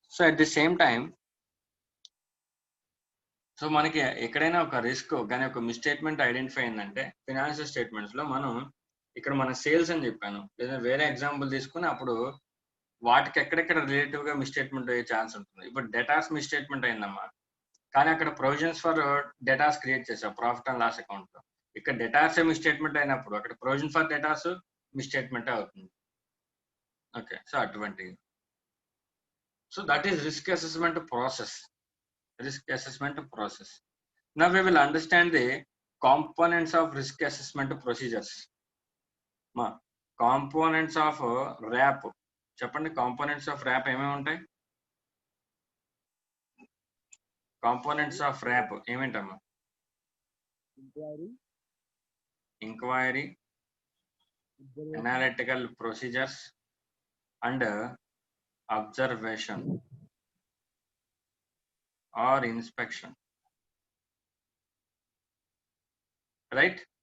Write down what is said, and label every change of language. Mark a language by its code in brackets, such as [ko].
[te] So at the same time, so మనకి ఎక్కడైనా ఒక రిస్క్ కానీ ఒక మిస్స్టేట్మెంట్ ఐడెంటిఫై అయిందంటే ఫినాన్షియల్ స్టేట్మెంట్స్ లో మనం ఇక్కడ మన సేల్స్ అని చెప్పాను, లేదా వేరే ఎగ్జాంపుల్ తీసుకుని అప్పుడు వాటికి ఎక్కడెక్కడ రిలేటివ్ గా మిస్స్టేట్మెంట్ అయ్యే ఛాన్స్ ఉంటుంది. ఇప్పుడు డేటాస్ మిస్స్టేట్మెంట్ అయిందమ్మా, కానీ అక్కడ ప్రొవిజన్స్ ఫర్ డేటాస్ క్రియేట్ చేసాం ప్రాఫిట్ అండ్ లాస్ అకౌంట్ లో. ఇక్కడ డేటాస్ మిస్స్టేట్మెంట్ అయినప్పుడు అక్కడ ప్రొవిజన్ ఫర్ డేటాస్ మిస్స్టేట్మెంట్ అవుతుంది. ఓకే, సో అటువంటి, so [en] that is risk assessment process. Risk assessment process. Now we will understand the components of risk assessment procedures. Components of RAP. [te] చెప్పండి, [en] components of RAP [te] ఏమేమి ఉంటాయి? [en] Components of RAP [te] ఏమేంటమ్మా? [en] Inquiry, analytical procedures and observation or inspection, right?